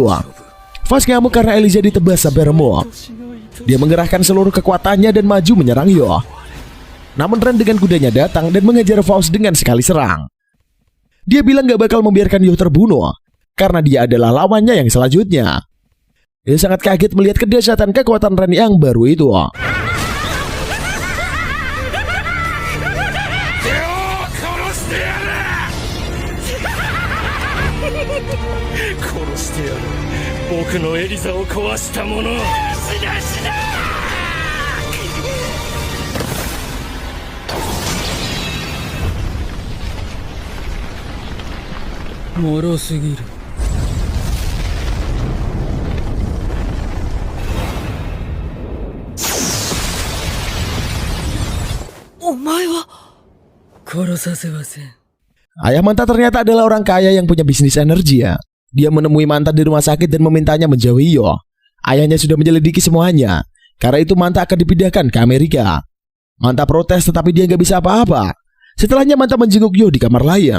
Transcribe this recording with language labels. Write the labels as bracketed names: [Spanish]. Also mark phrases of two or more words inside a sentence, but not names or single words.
[Indonesian] Faust ngamuk karena Elysia ditebas sampai remuk. Dia mengerahkan seluruh kekuatannya dan maju menyerang Yoh. Namun Ren dengan kudanya datang dan mengejar Faust dengan sekali serang. Dia bilang gak bakal membiarkan Yoh terbunuh karena dia adalah lawannya yang selanjutnya. Dia sangat kaget melihat kedahsyatan kekuatan Ren yang baru itu. [Japanese] 殺してやる。僕のエリザを壊した者。死な死な。脆すぎる。お前は殺させません。 [Indonesian] Ayah Manta ternyata adalah orang kaya yang punya bisnis energi ya. Dia menemui Manta di rumah sakit dan memintanya menjauhi Yoh. Ayahnya sudah menyelidiki semuanya. Karena itu Manta akan dipindahkan ke Amerika. Manta protes tetapi dia gak bisa apa-apa. Setelahnya Manta menjenguk Yoh di kamar lain.